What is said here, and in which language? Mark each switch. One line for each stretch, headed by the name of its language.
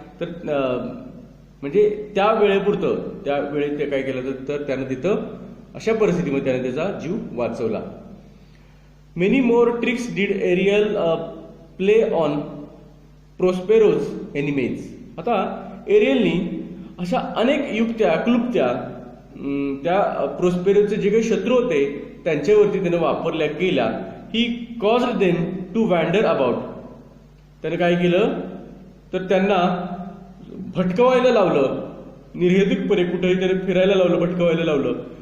Marathi: तर म्हणजे त्या वेळेपुरतं, त्या वेळेत ते काय केलं, तर त्यानं तिथं अशा परिस्थितीमध्ये त्याने त्याचा जीव वाचवला.
English: Many more tricks did Ariel play on Prospero's enemies.
Marathi: आता एरियलनी अशा अनेक युक्त्या, क्लुप्त्या त्या प्रोस्पेरोचे जे काही शत्रू होते त्यांच्यावरती त्याने वापरल्या गेल्या.
English: He caused them to wander about.
Marathi: त्याने काय केलं, तर त्यांना भटकवायला लावलं, निर्हेतुकपणे कुठेही त्याने फिरायला लावलं, भटकवायला लावलं.